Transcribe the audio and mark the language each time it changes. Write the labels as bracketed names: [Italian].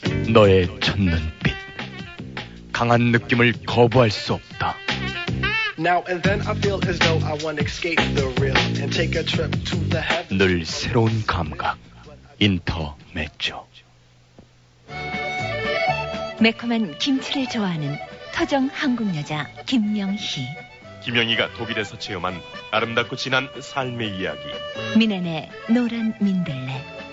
[Korean] 너의 첫 눈빛 강한 느낌을 거부할 수 없다. [English] Now and then I feel as though I want to escape the real and take a trip to the heaven. [Korean] 늘 새로운 감각 인터메초. 매콤한 김치를 좋아하는 토종 한국 여자 김명희. 김영희가 독일에서 체험한 아름답고 진한 삶의 이야기. 미넨의 노란 민들레.